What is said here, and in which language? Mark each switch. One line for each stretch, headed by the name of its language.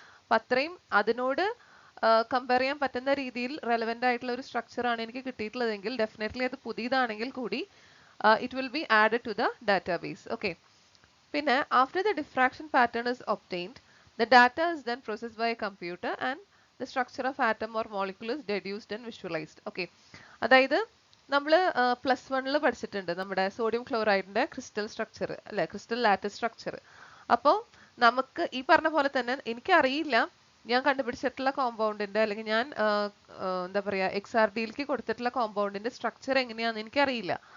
Malayalam: അപ്പം അത്രയും അതിനോട് കമ്പയർ ചെയ്യാൻ പറ്റുന്ന രീതിയിൽ റെലവെന്റ് ആയിട്ടുള്ള ഒരു സ്ട്രക്ചർ ആണ് എനിക്ക് കിട്ടിയിട്ടുള്ളതെങ്കിൽ ഡെഫിനറ്റ്ലി അത് പുതിയതാണെങ്കിൽ കൂടി
English: It will be added to the database. Okay, പിന്നെ after the diffraction pattern is obtained, the data is then processed by a computer and the structure of atom or molecule is deduced and visualized.
Malayalam: Okay, അതായത് നമ്മൾ +1 പഠിച്ചിട്ടുണ്ട് നമ്മുടെ sodium ക്ലോറൈഡിന്റെ crystal structure അല്ലെ, crystal lattice structure. അപ്പോൾ നമുക്ക് ഈ പറഞ്ഞ പോലെ തന്നെ എനിക്കറിയില്ല ഞാൻ കണ്ടുപിടിച്ചിട്ടുള്ള കോമ്പൗണ്ടിന്റെ അല്ലെങ്കിൽ ഞാൻ എന്താ പറയാ XRDയിലേക്ക് കൊടുത്തിട്ടുള്ള കോമ്പൗണ്ടിന്റെ സ്ട്രക്ചർ എങ്ങനെയാണെന്ന് എനിക്കറിയില്ല.